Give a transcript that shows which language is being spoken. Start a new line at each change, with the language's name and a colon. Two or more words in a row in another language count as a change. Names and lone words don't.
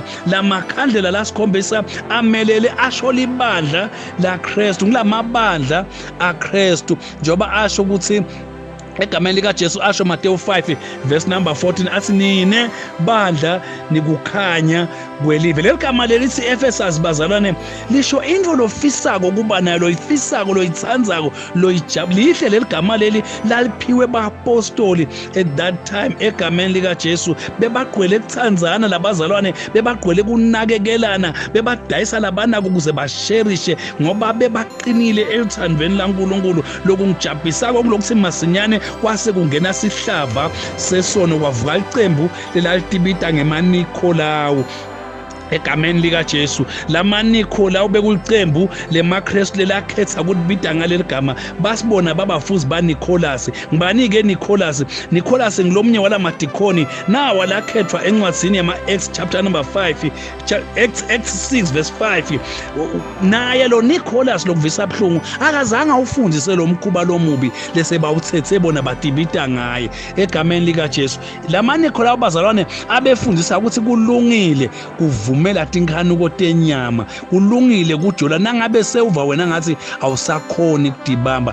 Swati: La makhandlela lasikhombisa amelele asho libandla la Kristu, kulamabandla aKristu, njoba asho ukuthi egameni lika Jesu asho
English: Matthew 5 verse number 14
Swati: athi nine bandla nikukhanya kwelive. Leli gama lelithi Ephesus bazalwane lisho into lofisako kuba nayo, loyifisako, loyithandzako, loyijabulihle. Leli gama leli laliphiwe baapostoli
English: at that time
Swati: egameni lika Jesu, bebagqwele ukuthandzana labazalwane, bebagqwele kunakekelana, bebadayisa labanako ukuze basherishe ngoba bebaqinile elithandweni laNkulunkulu. Lokungijabhisako kulokuthi masinyane kwase kungena sihlava sesono kwavuka icembu lelalitibita ngemaNikolawu egameni lika Jesu. LamaNikolawu bekulicembu lemakristu lelakhetha ukuthi bida ngaleli gama, basibona babafuzi baNicholas. Ngibani-ke Nicholas? Nicholas ngilomnye walamadikoni nawa lakhethwa encwadzini yama-Acts
English: chapter number 5 Acts 6 verse 5.
Swati: Naye lo Nicholas lokuvisa buhlungu akazange awufundise lo mkhuba lomubi lese bawuthethe bona badibita ngaye egameni lika Jesu. LamaNikolawu bazalwane abefundisa ukuthi kulungile kuvumela tinkhanuko tenyama, kulungile kujola nangabe sewuva wena ngathi awusakhoni kudibamba.